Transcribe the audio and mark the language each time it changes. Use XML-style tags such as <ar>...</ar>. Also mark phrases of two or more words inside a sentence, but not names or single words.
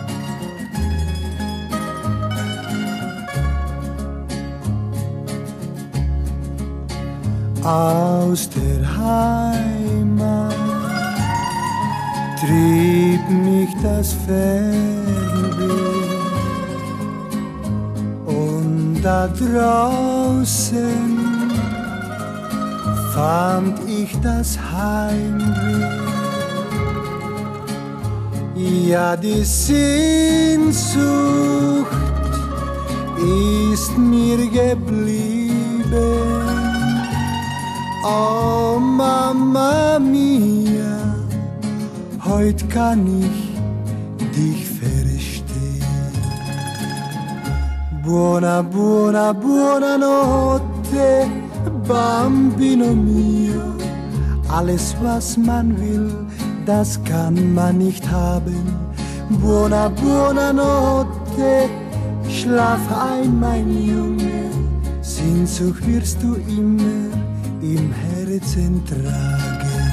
<de>Aus der Heimat trieb mich das Fernweh und da draußen fand ich das Heimweh. Ja, die Sehnsucht ist mir geblieben.</de> <it>Oh Mamma mia,</it> <de>heut kann ich dich verstehen.</de> <it>Buona, buona, buonanotte, Bambino mio.</it> <de>Alles was man will, das kann man nicht haben.</de> <it>Buona, buonanotte,</it> <de>schlaf ein, mein Junge. Sehnsucht wirst du immer im Herzen tragen.</de>